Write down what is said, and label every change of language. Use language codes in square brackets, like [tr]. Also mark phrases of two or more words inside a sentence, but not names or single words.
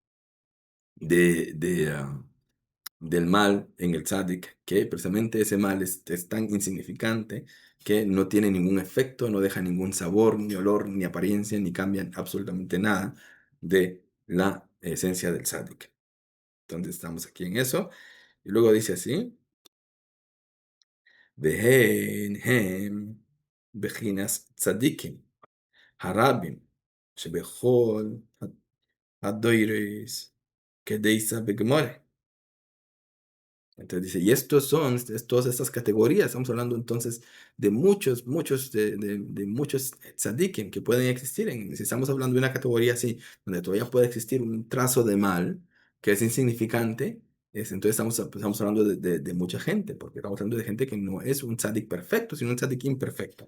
[es] del mal en el tzadik, que precisamente ese mal es tan insignificante que no tiene ningún efecto, no deja ningún sabor, ni olor, ni apariencia, ni cambian absolutamente nada de la esencia del tzadik. Entonces estamos aquí en eso. Y luego dice así, [he] והן הן בחינת צדיקים הרבים שבכל הדורות כדאיתא בגמרא. [es] Entonces dice, y estos son, todas estas categorías, estamos hablando entonces de de muchos tzadikim que pueden existir. Si estamos hablando de una categoría así, donde todavía puede existir un trazo de mal, que es insignificante, entonces estamos hablando de mucha gente, porque estamos hablando de gente que no es un tzadik perfecto, sino un tzadik imperfecto.